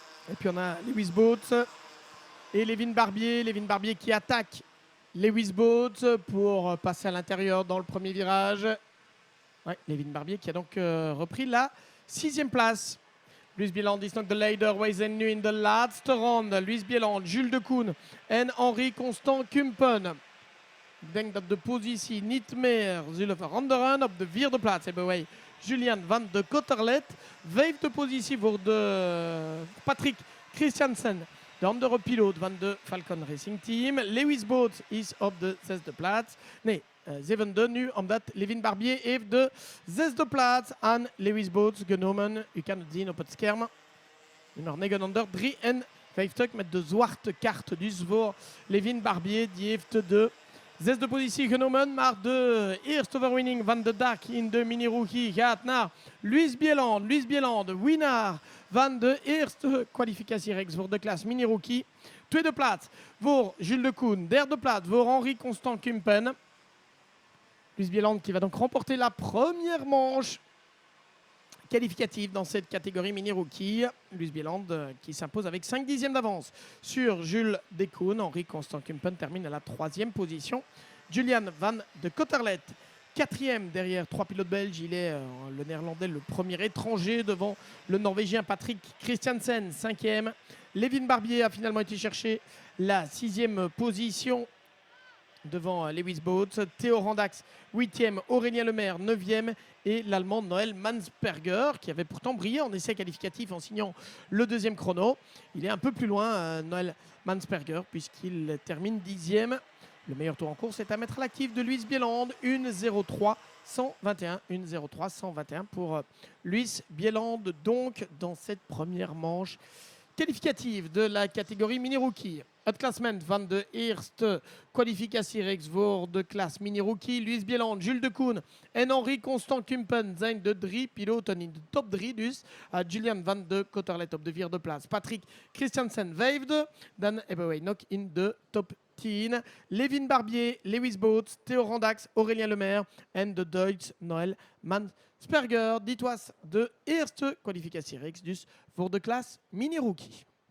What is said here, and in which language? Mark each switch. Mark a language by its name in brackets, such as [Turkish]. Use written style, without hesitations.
[French] Et puis on a Lewis Boots et Levin Barbier. Levin Barbier qui attaque Lewis Boots pour passer à l'intérieur dans le premier virage. Ouais, Levin Barbier qui a donc repris la 6e place. [Dutch] Luce Bieland is nog de leider. Wij zijn nu in de laatste ronde. Luce Bieland, Jules Decoene en Henri Constant Kumpen. Ik denk dat de positie niet meer zullen veranderen. Op de 4e plaats hebben wij Julian Van de Cotterlet. 5e positie voor de Patrick Christiansen, de andere piloot van de Falcon Racing Team. Lewis Boots is op de 6e plaats. Nee, 7e nu, omdat Levin Barbier heeft de 6e plaats aan Lewis Boots genomen. U kan het zien op het scherm. Nummer 953 met de zwarte kaart. Dus voor Levin Barbier, die heeft de 6e positie genomen. Maar de eerste overwinning van de dag in de mini-rookie gaat naar Luce Bieland. Luce Bieland, de winnaar van de eerste kwalificatiereeks voor de klas mini-rookie. Tweede plaats voor Jules Decoene. Derde plaats voor Henri Constant Kumpen. [French] Luce Bieland qui va donc remporter la première manche qualificative dans cette catégorie mini-rookie. Luce Bieland qui s'impose avec 5 dixièmes d'avance sur Jules Decoene. Henri Constant Kumpen termine à la 3e position. Julian Van de Cotterlet, 4e derrière 3 pilotes belges. Il est le néerlandais le premier étranger devant le norvégien Patrick Christiansen, 5e. Levin Barbier a finalement été chercher la 6e position devant Lewis Boots. Théo Randax, 8e. Aurélien Lemaire, 9e. Et l'Allemand Noël Mansperger, qui avait pourtant brillé en essai qualificatif en signant le 2e chrono. Il est un peu plus loin, Noël Mansperger, puisqu'il termine 10e. Le meilleur tour en course est à mettre à l'actif de Luce Bieland. 1:03.121. 1:03.121 pour Luce Bieland, donc, dans cette première manche qualificative de la catégorie mini-rookie. [Dutch] Het klassement van de eerste kwalificatiereeks voor de klas mini-rookie. Luis Bieland, Jules de Koen en Henri Constant Kumpen zijn de 3 piloten in de top 3 dus. Julian van de Kotterlet op de 4e plaats. Patrick Christiansen 5e. Dan hebben wij nog in de top 10 Levin Barbier, Lewis Boots, Theo Randax, Aurélien Lemaire en de Duits Noël Mansperger. Dit was de eerste kwalificatiereeks dus voor de klas mini-rookie.